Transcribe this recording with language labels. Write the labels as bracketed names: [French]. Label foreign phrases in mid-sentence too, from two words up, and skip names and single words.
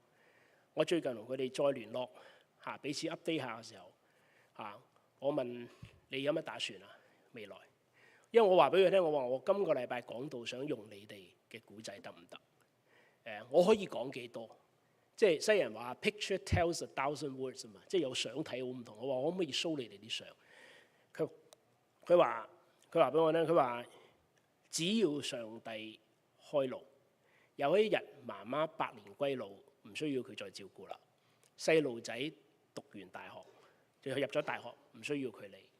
[Cantonese] 我最近同佢哋再聯絡彼此 update 下嘅時候我問你有乜打算啊？未來，因為我話俾佢聽，我話我今個禮拜講道想用你哋嘅古仔得唔得？我可以講幾多？即係西人話 [English] picture tells a thousand words [Cantonese] 啊嘛，即係有相睇好唔同。我話可唔可以 show 你哋啲相？佢話俾我聽，佢話只要上帝開路，有一日媽媽百年歸老，唔需要佢再照顧啦。細路仔讀完大學，就入咗大學，唔需要佢理。